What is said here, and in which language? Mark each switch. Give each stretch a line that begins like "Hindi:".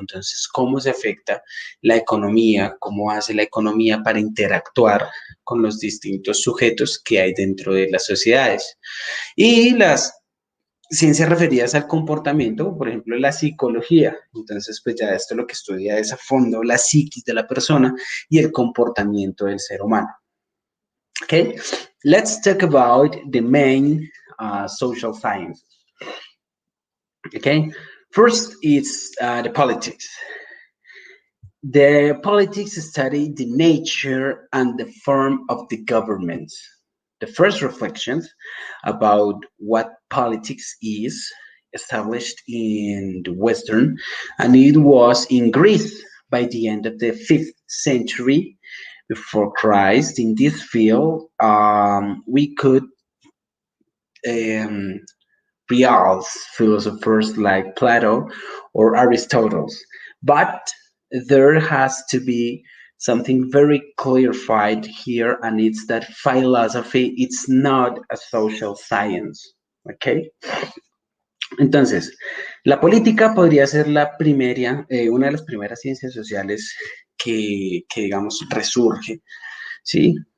Spanish: Entonces, ¿cómo se afecta la economía? ¿Cómo hace la economía para interactuar con los distintos sujetos que hay dentro de las sociedades? Y las ciencias referidas al comportamiento, por ejemplo, la psicología. Entonces, pues ya esto lo que estudia es a fondo la psiquis de la persona y el comportamiento del ser humano.
English: Okay, let's talk about the main social science. Okay, first it's the politics. The politics study the nature and the form of the government. The first reflections about what politics is established in the Western, and it was in Greece by the end of the 5th century before Christ. In this field, we could um, reals philosophers like Plato or Aristotle. But there has to be something very clarified here, and it's that philosophy it's not a social science. Okay?
Spanish: Entonces, la política podría ser la primera, una de las primeras ciencias sociales que digamos, resurge, ¿sí?